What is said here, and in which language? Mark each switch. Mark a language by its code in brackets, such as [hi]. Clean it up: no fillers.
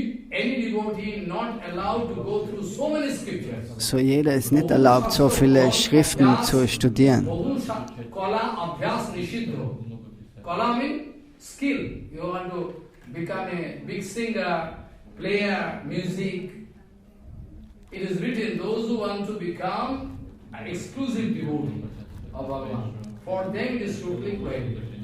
[en] Any devotee not allowed to go through so many scriptures. [de] So jeder ist nicht erlaubt, so viele Schriften zu studieren. [bn] Kala abhyas nishidho. [en] Kala means skill. You want to become a big singer, player, music. It is written, those who want to become an exclusive devotee of Bhagavan, for them it is totally prohibited.